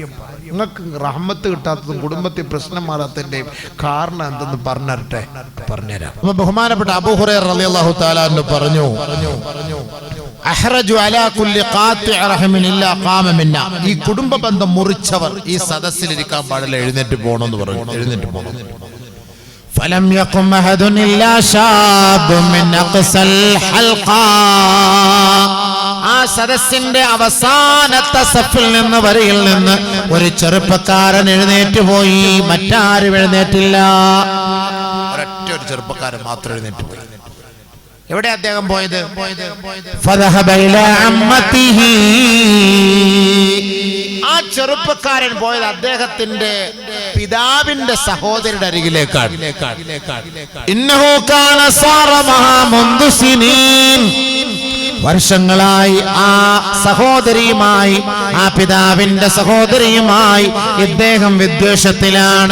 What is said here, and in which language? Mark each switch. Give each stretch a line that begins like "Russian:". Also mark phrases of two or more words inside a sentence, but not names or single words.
Malayalam: നിങ്ങൾക്ക് റഹ്മത്ത് കിട്ടാത്തതും കുടുംബത്തിൽ പ്രശ്നം മാറാത്തതിന്റെയും കാരണം എന്തെന്ന് പറഞ്ഞുതരാം. അപ്പൊ ബഹുമാനപ്പെട്ട അബൂ ഹുറൈറ
Arabic: رضي الله تعالى عنه
Malayalam: പറഞ്ഞു,
Arabic: أحرج على كل قاطع رحم إلا قام منا.
Malayalam: ഈ കുടുംബ ബന്ധം മുറിച്ചവർ ഈ സദസ്സിലിരിക്കാൻ പാടില്ല, എഴുന്നേറ്റ് പോകണമെന്ന് പറഞ്ഞു. എഴുന്നേറ്റ് പോകണം.
Arabic: فلم يقم أحد إلا شاب من أقصى الحلقة.
Malayalam: ആ സദസ്സിന്റെ അവസാനത്തെ സഫിൽ നിന്ന് വരിയിൽ നിന്ന് ഒരു ചെറുപ്പക്കാരൻ എഴുന്നേറ്റ് പോയി. മറ്റാരും എഴുന്നേറ്റില്ല. ഒരൊറ്റ ഒരു ചെറുപ്പക്കാരൻ മാത്രം എഴുന്നേറ്റ് പോയി. എവിടെ അദ്ദേഹം പോയത്?
Arabic: فذهب إلى عمته.
Malayalam: ആ ചെറുപ്പക്കാരൻ പോയത് അദ്ദേഹത്തിന്റെ പിതാവിന്റെ സഹോദരിയുടെ അരികിലേക്കാണ്.
Arabic: إنه كان صارمها منذ سنين.
Malayalam: വർഷങ്ങളായി ആ സഹോദരിയുമായി, ആ പിതാവിന്റെ സഹോദരിയുമായി ഇദ്ദേഹം വിദ്വേഷത്തിലാണ്.